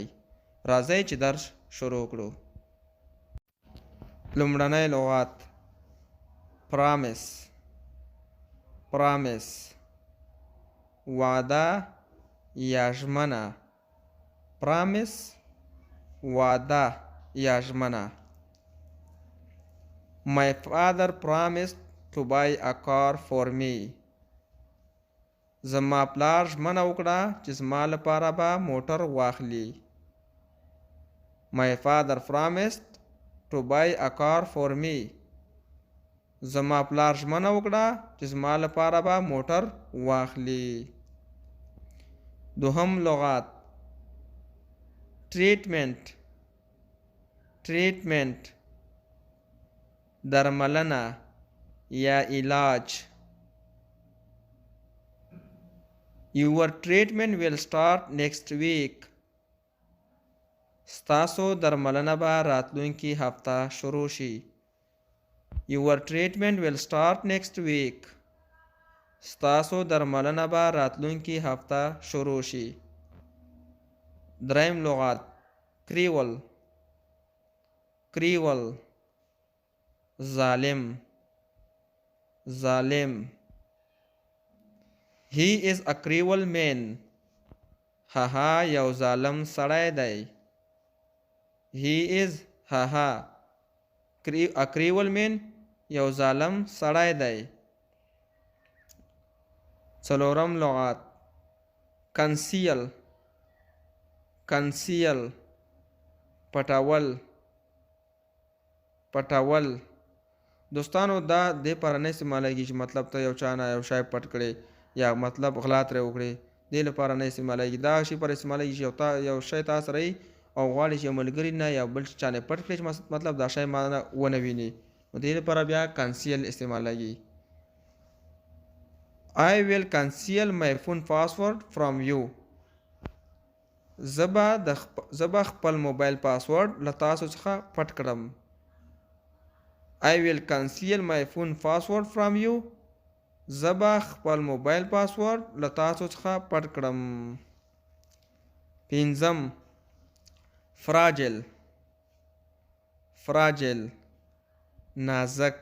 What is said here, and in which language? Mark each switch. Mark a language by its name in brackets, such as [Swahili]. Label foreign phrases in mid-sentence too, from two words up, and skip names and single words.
[Pashto] راځئ چې درس شروع کړو. لومړنی لغت پرامس. پرامس وعده یا ژمنه. پرامس وعده یا ژمنه. [English] My father promised to buy a car for me. [Pashto] زما پلار ژمنه وکړه چې زما لپاره به موټر واخلي. [English] My father promised to buy a car for me. [Pashto] زما پلار ژمنه وکړه چې زما لپاره به موټر واخلي. دوهم لغت treatment. treatment درملنه یا علاج. [English] Your treatment will start next week. [Pashto] ستاسو درملنه به راتلونکي هفته شروع شي. [English] Your treatment will start next week. [Pashto] ستاسو درملنه به راتلونکي هفته شروع شي. دریم لغت کریول. کریول ظالم. ظالم. [English] He is a cruel man. [Pashto] هغه یو ظالم سړی دی. [English] He is هغه a cruel man [Pashto] یو ظالم سړی دی. څلورم لغت conceal. conceal پټول. پټول دوستانو دا دې پاره نه استعمالیږي چې مطلب ته یو چا نه یو شی پټ کړې یا مطلب غلا ترې وکړې، دې لپاره نه استعمالیږي. دا شی پر استعمالیږي چې یو شی تا سره وي او غواړي چې ملګري نه یا بل چا نه پټ کړي چې مطلب دا شی ما نه ونه ویني، نو دې لپاره بیا کنسیل استعمالیږي. [English] I will conceal my phone password from you. [Pashto] زبا خپل موبایل پاسورډ له تاسو څخه پټ کړم. [English] I will conceal my phone password from you. [Pashto] زبا خپل موبایل پاسورډ له تاسو څخه پټ کړم. پنځم فراجل. فراجل نازک.